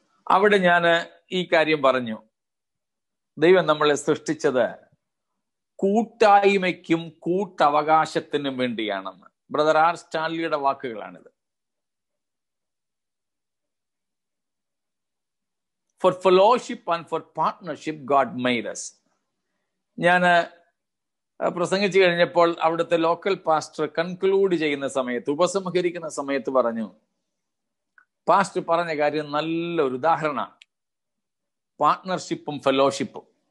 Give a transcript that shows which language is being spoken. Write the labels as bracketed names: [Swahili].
[Malayalam] അവിടെ ഞാൻ ഈ കാര്യം പറഞ്ഞു. ദൈവം നമ്മളെ സൃഷ്ടിച്ചത് കൂട്ടായ്മയ്ക്കും കൂട്ടവകാശത്തിനും വേണ്ടിയാണെന്ന്. Brother R സ്റ്റാൻലിയുടെ വാക്കുകളാണിത്. [English] For fellowship and for partnership God made us. [Malayalam] ഞാൻ പ്രസംഗിച്ചു കഴിഞ്ഞപ്പോൾ അവിടുത്തെ ലോക്കൽ പാസ്റ്റർ കൺക്ലൂഡ് ചെയ്യുന്ന സമയത്ത്, ഉപസംഹരിക്കുന്ന സമയത്ത് പറഞ്ഞു, പാസ്റ്റർ പറഞ്ഞ കാര്യം നല്ലൊരു ഉദാഹരണമാണ്, പാർട്ട്ണർഷിപ്പും ഫെലോഷിപ്പും.